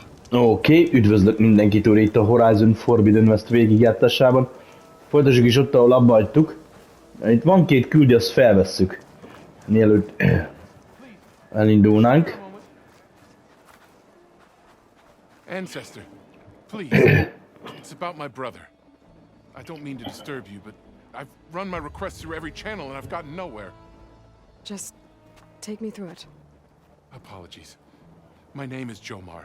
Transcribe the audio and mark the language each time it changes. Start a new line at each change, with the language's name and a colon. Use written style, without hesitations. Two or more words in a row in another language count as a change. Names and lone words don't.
Hungarian: Oké, üdvözlök mindenkitől itt a Horizon Forbidden West végigjátszásában. Folytassuk is ott, ahol abba hagytuk. Itt van két küldi, azt felvesszük. Mielőtt elindulnánk.
English: Ancestor, please. It's about my brother. I don't mean to disturb you, but I've run my requests through every channel and I've gotten nowhere. Just take me through it. Apologies. My name is Jomar.